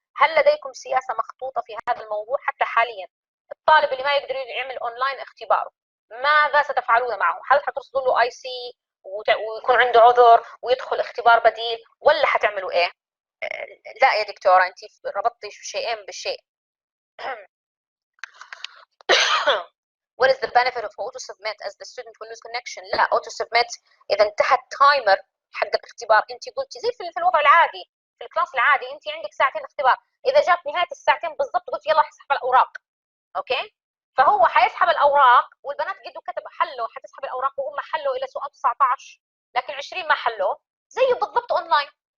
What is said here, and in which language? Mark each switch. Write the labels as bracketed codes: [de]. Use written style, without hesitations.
[ar] هل لديكم سياسه مخطوطه في هذا الموضوع حتى حاليا؟ الطالب اللي ما يقدر يعمل اونلاين اختباره، ماذا ستفعلون معه؟ هل حترصدوا له اي سي ويكون عنده عذر ويدخل اختبار بديل، ولا حتعملوا ايه؟ لا يا دكتوره، انت ربطتي شيئين بالشيء. [en] What is the benefit of auto submit as the student will lose connection؟ [ar] لا، auto submit اذا انتهى التايمر حق الاختبار. انت قلتي زي في الوضع العادي، في الكلاس العادي انت عندك ساعتين اختبار، اذا جات نهايه الساعتين بالضبط قلت يلا اسحب الاوراق. اوكي، فهو حيسحب الاوراق والبنات قدوا كتبوا حلوا، حتسحب الاوراق وهم حلوا الى سؤال 19 لكن 20 ما حلوا، زيه بالضبط اونلاين.